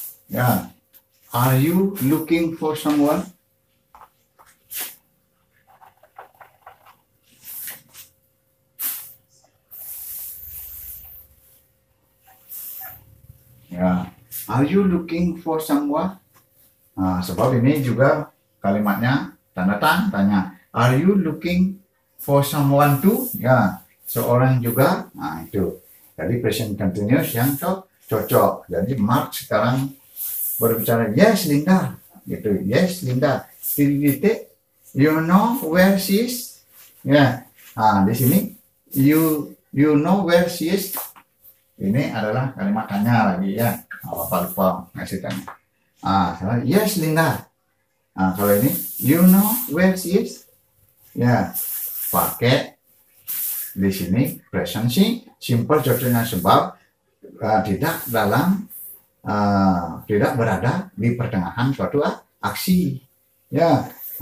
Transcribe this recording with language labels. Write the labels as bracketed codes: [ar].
[en] Ya. Are you looking for someone? Ya, are you looking for someone? [id] Sebab ini juga kalimatnya tanda tanya. [en] Are you looking for someone too? [id] Ya, seorang juga. Itu. Jadi present continuous yang cocok. Jadi Mark sekarang berbicara, yes Linda, gitu. Yes Linda. [en] Titik, you know where she is? Ya. [id] Di sini [en] you know where she is. [id] Ini adalah kalimat tanya lagi ya. Apa-apa ngasih tanya. Yes Linda. Kalau ini [en] you know where she is. [id] Ya, pakai di sini present simple contohnya sebab tidak berada di pertengahan suatu aksi. Ya.